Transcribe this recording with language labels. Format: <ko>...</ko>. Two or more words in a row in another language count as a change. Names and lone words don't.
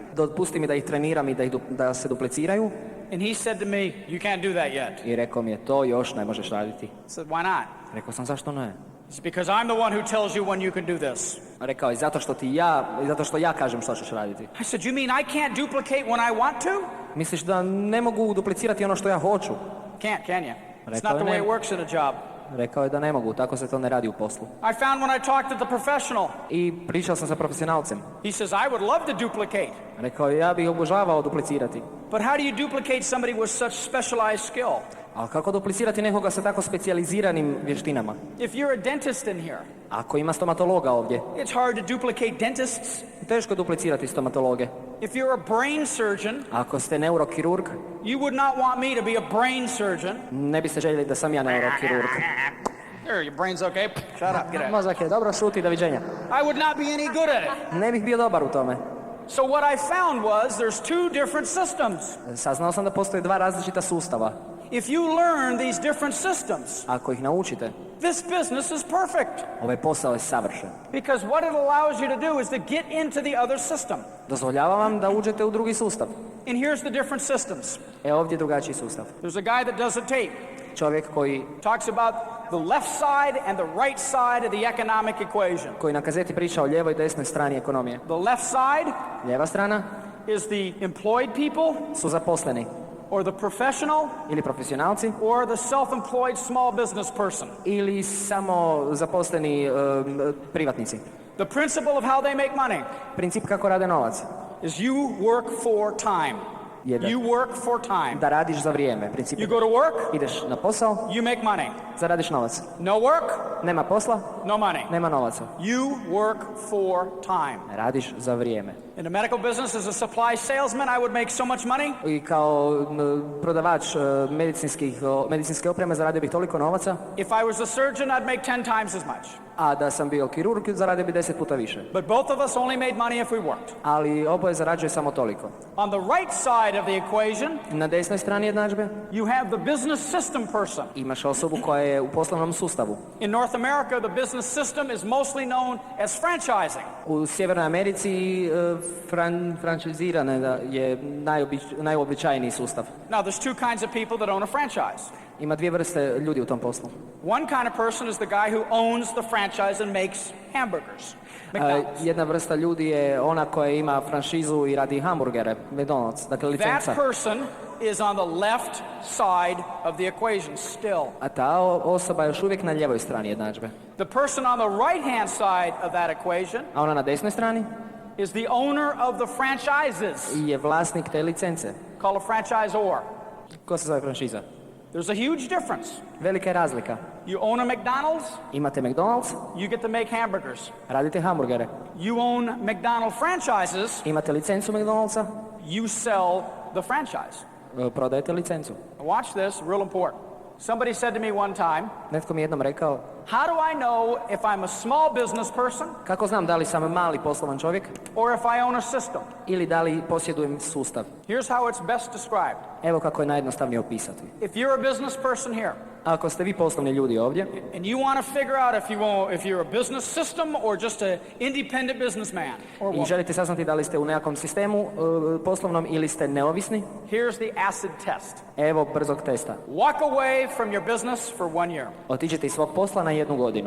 <hr>dopusti mi da ih treniram i da se dupliciraju.</hr> <en>And he said to me, you can't do that yet.</en> <hr>I rekao mi je, to još ne možeš raditi.</hr> <en>I said, why not?</en> <hr>Rekao sam, zašto ne?</hr> <en>It's because I'm the one who tells you when you can do this.</en> <hr>Rekao je, zato što ja kažem što ćeš raditi.</hr> <en>I said, you mean I can't duplicate when I want to?</en> <hr>Misliš da ne mogu duplicirati ono što ja hoću?</hr> <en>Can't, can you? It's</en> <hr>Rekao</hr> <en>not the</en> <hr>je,</hr> <en>way it</en> <hr>ne.</hr> <en>works in a job.</en> <hr>Rekao je da ne mogu, tako se to ne radi u poslu.</hr> <en>I found when I talked to the professional,</en> <hr>I pričao sam sa profesionalcem.</hr> <en>he says, I would love to duplicate.</en> <hr>Rekao je, ja bih obožavao duplicirati.</hr> <en>But how do you duplicate somebody with such specialized skill?</en> <hr>Ali kako duplicirati nekoga sa tako specijaliziranim vještinama?</hr> <en>If you're a dentist in here,</en> <hr>Ako ima stomatologa ovdje,</hr> <en>it's hard to duplicate dentists.</en> <hr>teško je duplicirati stomatologe.</hr> <en>If you're a brain surgeon,</en> <hr>Ako ste neurokirurg,</hr> <en>you would not want me to be a brain surgeon.</en> <hr>ne biste željeli da sam ja neurokirurg.</hr> <en>There, your brain's okay. Shut up, get out.</en> <hr>Mozak je dobro, šuti, doviđenja.</hr> <en>I would not be any good at it.</en> <hr>Ne bih bio dobar u tome.</hr> <en>So what I found was there's two different systems.</en> <hr>Saznao sam da postoje dva različita sustava.</hr> <en>If you learn these different systems,</en> <hr>Ako ih naučite,</hr> <en>this business is perfect.</en> <hr>ovaj posao je savršen.</hr> <en>Because what it allows you to do is to get into the other system.</en> <hr>Dozvoljava vam da uđete u drugi sustav.</hr> <en>And here's the different systems.</en> <hr>Ovdje je drugačiji sustav.</hr> <en>There's a guy that does a tape.</en> <hr>Čovjek</hr> <en>Talks about the left side and the right side of the economic equation.</en> <hr>koji na kazeti priča o lijevoj i desnoj strani ekonomije.</hr> <en>The left side</en> <hr>Lijeva strana</hr> <en>is the employed people,</en> <hr>su zaposleni</hr> <en>or the professional,</en> <hr>ili profesionalci</hr> <en>or the self-employed small business person.</en> <hr>ili samo zaposleni privatnici.</hr> <en>The principle of how they make money</en> <hr>Princip kako rade novac</hr> <en>is you work for time.</en> <hr>Jedan.</hr> <en>You work for time.</en> <hr>da radiš za vrijeme. Princip</hr> <en>You go to work,</en> <hr>ideš na posao,</hr> <en>you make money.</en> <hr>zaradiš novac.</hr> <en>No work,</en> <hr>Nema posla,</hr> <en>no money.</en> <hr>nema novaca.</hr> <en>You work for time.</en> <hr>Radiš za vrijeme.</hr> <en>In the medical business, as a supply salesman, I would make so much money.</en> <hr>I kao prodavač medicinske opreme zaradio bih toliko novaca,</hr> <en>If I was a surgeon, I'd make 10 times as much.</en> <hr>a da sam bio kirurg zaradio bi 10 puta više.</hr> <en>But both of us only made money if we worked.</en> <hr>Ali oboje zarađuje samo toliko.</hr> <en>On the right side of the equation,</en> <hr>Na desnoj strani jednadžbe</hr> <en>you have the business system person.</en> <hr>imaš osobu koja je u poslovnom sustavu.</hr> <en>In North America, the business system is mostly known as franchising.</en> <hr>U Sjevernoj Americi franšizirane je najobičajniji sustav.</hr> <en>Now, there's two kinds of people that own a franchise.</en> <hr>Ima dvije vrste ljudi u tom poslu.</hr> <en>One kind of person is the guy who owns the franchise and makes hamburgers. McDonald's.</en> <hr>Jedna vrsta ljudi je ona koja ima franšizu i radi hamburgere, McDonald's, dakle licenca.</hr> <en>That person is on the left side of the equation still.</en> <hr>A ta osoba je još uvijek na ljevoj strani jednadžbe.</hr> <en>The person on the right-hand side of that equation</en> <hr>A ona na desnoj strani</hr> <en>is the owner of the franchises,</en> <hr>je vlasnik te licence.</hr> <en>called a franchisor.</en> <hr>Ko se zove franšiza?</hr> <en>There's a huge difference.</en> <hr>Velika je razlika.</hr> <en>You own a McDonald's,</en> <hr>Imate McDonald's,</hr> <en>you get to make hamburgers.</en> <hr>radite hamburgere.</hr> <en>You own McDonald's franchises,</en> <hr>Imate licencu McDonald'sa,</hr> <en>you sell the franchise.</en> <hr>prodajete licencu.</hr> <en>Watch this, real important. Somebody said to me one time,</en> <hr>Netko mi jednom rekao,</hr> <en>how do I know if I'm a small business person</en> <hr>kako znam da li sam mali poslovan čovjek</hr> <en>or if I own a system?</en> <hr>ili da li posjedujem sustav?</hr> <en>Here's how it's best described.</en> <hr>Evo kako je najjednostavnije opisati.</hr> <en>If you're a business person here</en> <hr>Ako ste vi poslovni ljudi ovdje</hr> <en>and you want to figure out if you're a business system or just an independent businessman or</en> <hr>i</hr> <en>woman,</en> <hr>želite saznati da li ste u nekakvom sistemu poslovnom ili ste neovisni,</hr> <en>here's the acid test.</en> <hr>evo brzog testa.</hr> <en>Walk away from your business for 1 year.</en> <hr>Otiđete iz svog posla na 1 godinu.</hr>